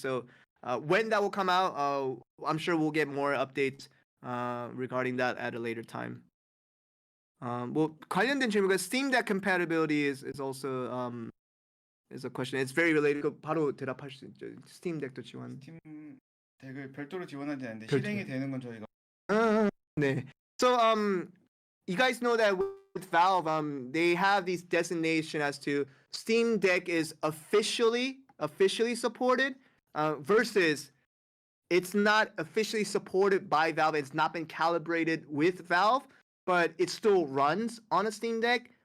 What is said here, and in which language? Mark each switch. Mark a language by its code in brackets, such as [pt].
[en] So when that will come out, I'm sure we'll get more updates regarding that at a later time. [ko] 뭐 관련된 질문과 [en] Steam Deck compatibility is also is a question. It's very related. [ko] 바로 대답할 수 있죠. Steam Deck도 지원. 스팀 덱을 별도로 지원하지 않는데 실행이 되는 건 저희가. 네. [en] So you guys know that with Valve, they have these designation as to Steam Deck is officially supported, versus it's not officially supported by Valve. It's not been calibrated with Valve, but it still runs on a Steam Deck.